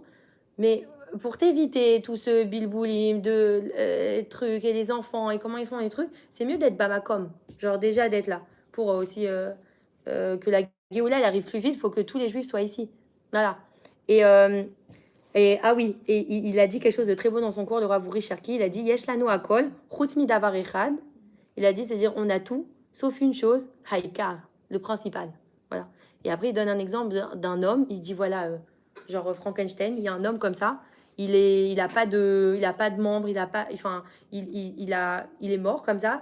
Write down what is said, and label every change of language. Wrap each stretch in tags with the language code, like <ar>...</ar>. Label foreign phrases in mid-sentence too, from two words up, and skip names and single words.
<fr>Mais pour t'éviter tout ce bilboulim de trucs et les enfants et comment ils font les trucs, c'est mieux d'être Bamakom. Genre déjà d'être là. Pour aussi que la Géoula elle arrive plus vite, il faut que tous les juifs soient ici. Voilà. Et ah oui, et il a dit quelque chose de très beau dans son cours, le Rav Uri Cherki. Il a dit</fr> <he>יש לנו הכל, חוץ מדבר אחד.</he> <fr>Il a dit, c'est-à-dire on a tout, sauf une chose, haïkar, le principal. Voilà. Et après, il donne un exemple d'un homme. Il dit voilà, genre Frankenstein, il y a un homme comme ça. Il a pas de membres, il a pas, enfin, il est mort comme ça.</fr>